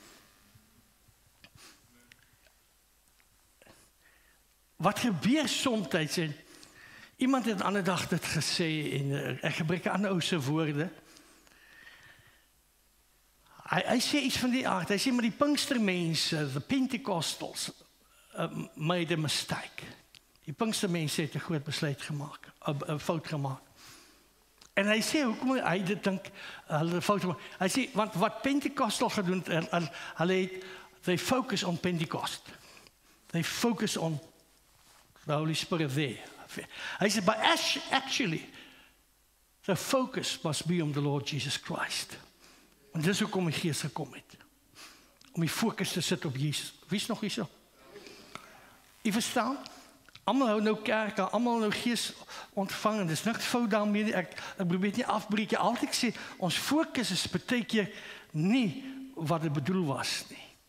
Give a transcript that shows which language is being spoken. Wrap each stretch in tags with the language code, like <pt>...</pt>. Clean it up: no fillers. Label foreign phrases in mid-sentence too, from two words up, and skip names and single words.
<af>Wat gebeur soms, en iemand het 'n ander dag dit gesê, en ek gebruik 'n ander ou se woorde. Hy sê iets van die aard, hy sê, maar die Pinkstermense,</af> <en>the Pentecostals, made a mistake.</en> <af>Die Pinkstermense het 'n groot besluit gemaak, 'n fout gemaak. En hy sê, hoekom hy dit dink, hulle fout gemaak. Hy sê, want wat Pentecostal gedoen het, hulle het,</af> <en>they focus on Pentecost. They focus on the Holy Spirit there.</en> <af>Hy sê,</af> <en>but actually, the focus must be on the Lord Jesus Christ.</en> <af>En dis hoekom die Gees gekom het. Om die fokus te sit op Jesus. Wie is nog hier so? Jy verstaan? Almal hou nou kerk, almal nou Gees ontvang, en dis niks fout daarmee, ek probeer dit nie afbreek, jy altyd sê, ons fokus is baie keer nie wat dit bedoel was nie.</af>